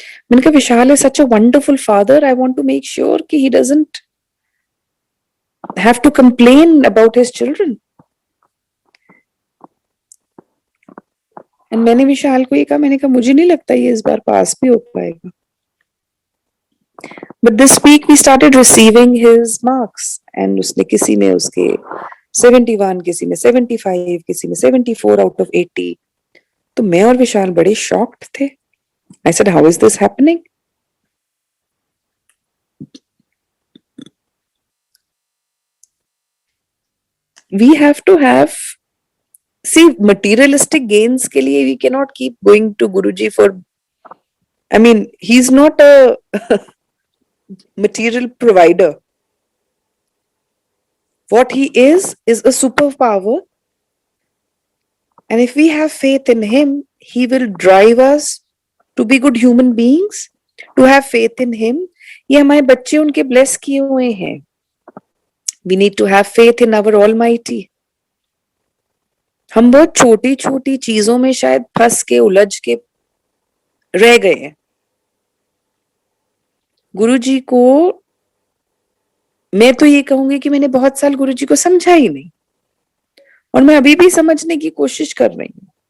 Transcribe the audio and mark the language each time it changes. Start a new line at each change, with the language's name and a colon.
Hindi: मैंने कहा विशाल है
English: such a wonderful father, I want to make sure
Hindi: कि
English: He doesn't have to complain about his children.
Hindi: And मैंने विशाल को ये कहा, मैंने कहा मुझे नहीं लगता ये इस बार पास भी हो पाएगा।
English: But this week we started receiving his marks, and
Hindi: उसने किसी में उसके 71, किसी में 75, किसी में 74
English: out of 80।
Hindi: तो मैं और विशाल बड़े shocked थे।
English: I said, how is this happening? We have to have, see, materialistic gains
Hindi: के लिए
English: we cannot keep going to Guruji for, I mean, he's not a material provider. What he is a superpower. And if we have faith in him, he will drive us to be good human beings, to have faith in him.
Hindi: ये हमारे बच्चे उनके bless किए हुए हैं।
English: We need to have faith in our Almighty.
Hindi: हम बहुत छोटी छोटी चीजों में शायद फंस के उलझ के रह गए हैं। गुरुजी को मैं तो ये कहूंगी कि मैंने बहुत साल गुरुजी को समझा ही नहीं, और मैं अभी भी समझने की कोशिश कर रही हूँ।